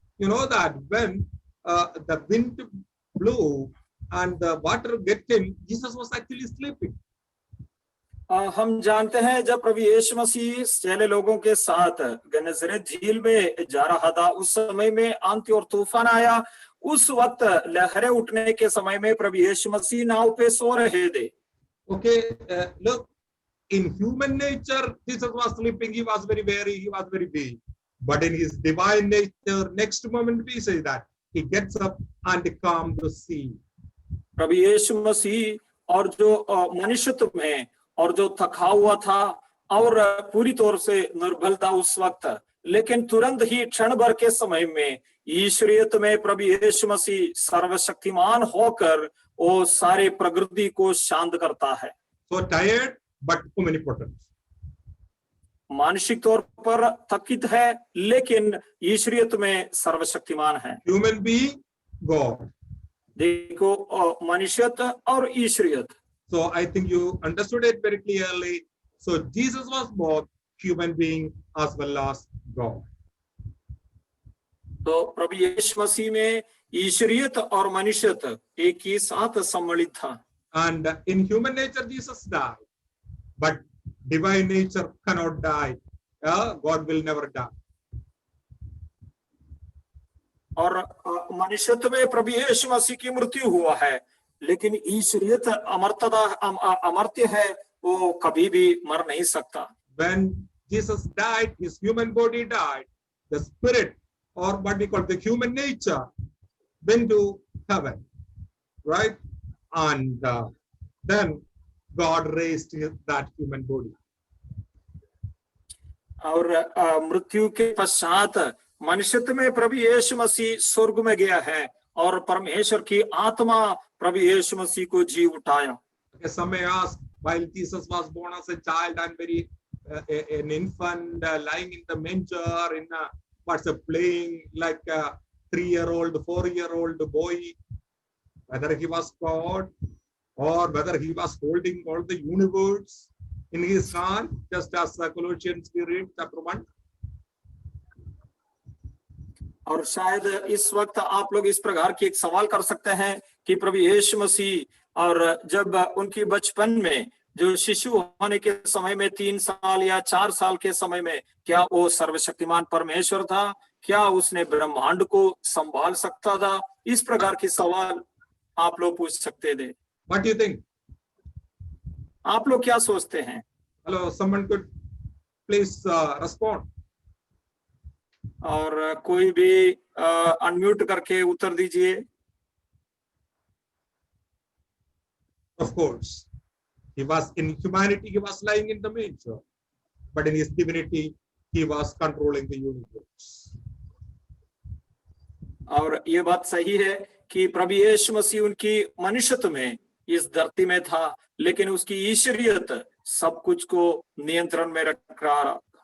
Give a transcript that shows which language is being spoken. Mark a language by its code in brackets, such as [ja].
[en] You know that when the wind blew and the water get in, Jesus was actually sleeping. [hi] हम जानते हैं जब प्रभु यीशु मसीह चेले लोगों के साथ गन्नेसरेत झील में जा रहा था, उस समय में आंधी और तूफान आया। उस वक्त लहरें उठने के समय में प्रभु यीशु मसीह नाव पे सो रहे थे। [en] Okay, look, in human nature, Jesus was sleeping. He was very weary. He was very weak. But in his divine nature, next moment we say that he gets up and calms the sea. [hi] प्रभु यीशु मसीह और जो मनुष्यत्व में और जो थका हुआ था और पूरी तौर से निर्बल था उस वक्त, लेकिन तुरंत ही क्षण भर के समय में ईश्वरियत में प्रभु यीशु मसीह सर्वशक्तिमान होकर वो सारे प्रकृति को शांत करता है। [en] So tired, but omnipotent. [hi] मानसिक तौर पर थकित है, लेकिन ईश्वरियत में सर्वशक्तिमान है। [en] Human being, God. [hi] देखो, मनुष्यत और ईश्वरियत। [en] So I think you understood it very clearly. So Jesus was both human being as well as God. [hi] तो प्रभु यीशु मसीह में ईश्वरियत और मनुष्यत एक ही साथ सम्मिलित था। [en] And in human nature, Jesus died, but divine nature cannot die. God will never die. [hi] और मनुष्यत्व में प्रभु यीशु मसीह की मृत्यु हुआ है, लेकिन ईश्वरियत अमर्त्य है, वो कभी भी मर नहीं सकता। [en] When Jesus died, his human body died. The spirit, or what we call the human nature, went to heaven, right? And then God raised that human body. [hi] और मृत्यु के पश्चात मनुष्यत्व में प्रभु यीशु मसीह स्वर्ग में गया है और परमेश्वर की आत्मा प्रभु यीशु मसीह को जी उठाया। [en] Some may ask, while Jesus was born as a child and an infant, lying in the manger, playing like a 3-year-old, 4-year-old boy, whether he was God or whether he was holding all the universe in his hand, just as Colossians we read chapter 1. [hi] और शायद इस वक्त आप लोग इस प्रकार की एक सवाल कर सकते हैं कि प्रभु यीशु मसीह और जब उनकी बचपन में जो शिशु होने के समय में 3 साल या 4 साल के समय में, क्या वो सर्वशक्तिमान परमेश्वर था? क्या उसने ब्रह्मांड को संभाल सकता था? इस प्रकार की सवाल आप लोग पूछ सकते थे। [en] What do you think? [hi] आप लोग क्या सोचते हैं? [en] Hello, someone could please respond. [hi] और कोई भी अनम्यूट करके उत्तर दीजिए। [en] Of course, he was in humanity, he was lying in the manger, but in his divinity, he was controlling the universe. [hi] और ये बात सही है कि प्रभु यीशु मसीह उनकी मनुष्यत्व में इस धरती में था, लेकिन उसकी ईश्वरियत सब कुछ को नियंत्रण में रख रहा।